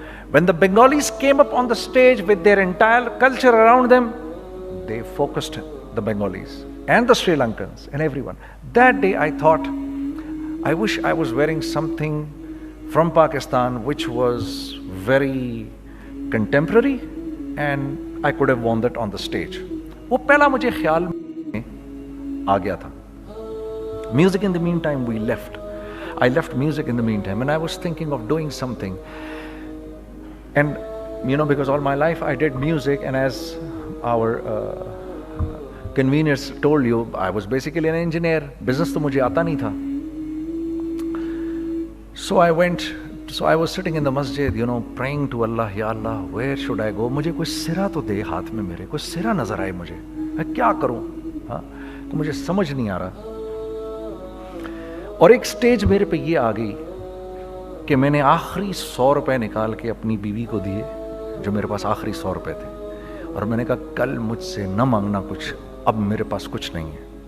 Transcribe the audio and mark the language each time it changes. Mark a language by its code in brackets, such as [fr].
[en] When the Bengalis came up on the stage with their entire culture around them, they focused the Bengalis and the Sri Lankans and everyone. That day I thought, I wish I was wearing something from Pakistan which was very contemporary and I could have worn that on the stage. [ur] وہ پہلا مجھے خیال میں آ گیا تھا. [en] Music in the meantime we left. I left music in the meantime and I was thinking of doing something. And you know, because all my life I did music, and as our conveners told you, I was basically an engineer. [ur] Business تو مجھے آتا نہیں تھا. [en] So I was sitting in the masjid, you know, praying to Allah, Ya Allah, where should I go? [ur] مجھے کوئی سرا تو دے ہاتھ میں, میرے کوئی سرا نظر آئے مجھے, میں کیا کروں, تو مجھے سمجھ نہیں آ رہا. اور ایک سٹیج میرے پہ یہ آ گئی کہ میں نے آخری 100 روپے نکال کے اپنی بیوی کو دیے, جو میرے پاس آخری 100 روپے تھے, اور میں نے کہا کل مجھ سے نہ مانگنا کچھ, اب میرے پاس کچھ نہیں ہے.